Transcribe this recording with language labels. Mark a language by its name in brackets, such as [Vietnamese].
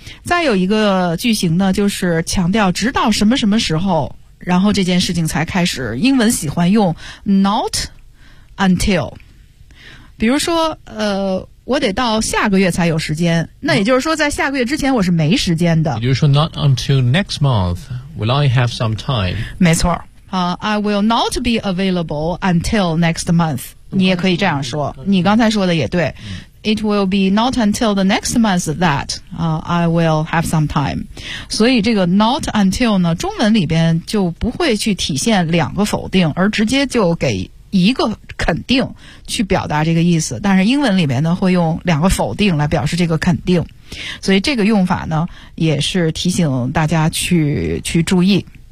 [Chinese] 再有一个句型呢，就是强调直到什么什么时候，然后这件事情才开始，英文喜欢用 not until,比如说我得到下个月才有时间，那也就是说在下个月之前我是没时间的，也就是说 [English] not until next month will I have some time, [Chinese] 没错 [English] I will not be available until next month, [Chinese] 你也可以这样说，你刚才说的也对、 [English] it will be not until the next month that、I will have some time. [Chinese] 所以这个 not until 呢，中文里边就不会去体现两个否定，而直接就给一个肯定去表达这个意思。但是英文里边呢，会用两个否定来表示这个肯定。所以这个用法呢，也是提醒大家去注意。